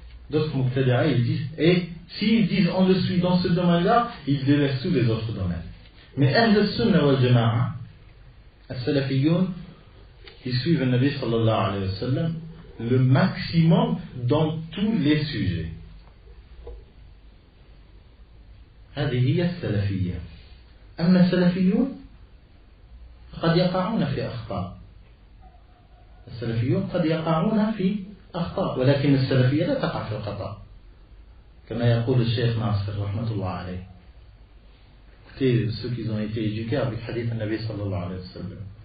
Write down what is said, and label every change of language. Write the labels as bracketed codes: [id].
[fr] D'autres Mubtadi'a, ils disent, et s'ils disent on le suit dans ce domaine-là, ils délaissent tous les autres domaines. Mais Ahl Sunnah wal Jama'a, as-Salafiyun, ils suivent le Nabi sallallahu alayhi wa sallam le maximum dans tous les sujets. [ar] هذه هي السلفية. أما السلفيون قد يقعون في أخطاء. السلفيون قد يقعون في أخطاء، ولكن السلفية لا تقع في الخطأ. كما يقول الشيخ ناصر رحمة الله عليه. [fr] Écoutez ceux qui ont été éduqués avec le hadith du Nabi sallallahu alayhi wa sallam.